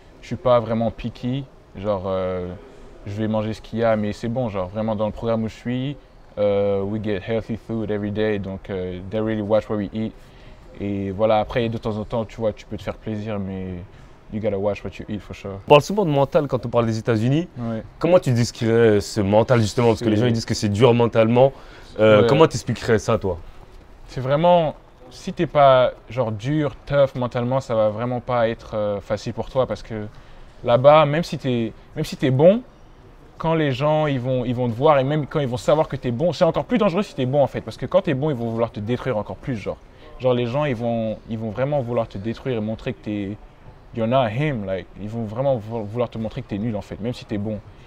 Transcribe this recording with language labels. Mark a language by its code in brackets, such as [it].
[fr] Je suis pas vraiment picky. Genre, je vais manger ce qu'il y a, mais c'est bon. Genre, vraiment dans le programme où je suis, [en] We get healthy food every day, [fr] donc [en] they really watch what we eat. [fr] Et voilà, après, de temps en temps, tu vois, tu peux te faire plaisir, mais [en] you gotta watch what you eat for sure. [fr] On parle souvent de mental quand on parle des États-Unis. Ouais. Comment tu décrirais ce mental justement? Parce que les gens ils disent que c'est dur mentalement. Ouais. Comment tu expliquerais ça, toi? C'est vraiment, si t'es pas genre dur, tough mentalement, ça va vraiment pas être facile pour toi parce que là-bas, même si t'es bon, quand les gens ils vont te voir et même quand ils vont savoir que t'es bon, c'est encore plus dangereux si t'es bon en fait, parce que quand t'es bon, ils vont vouloir te détruire encore plus, genre les gens ils vont vraiment vouloir te détruire et montrer que [en] you're not him, like [fr] ils vont vraiment vouloir te montrer que t'es nul en fait, même si t'es bon.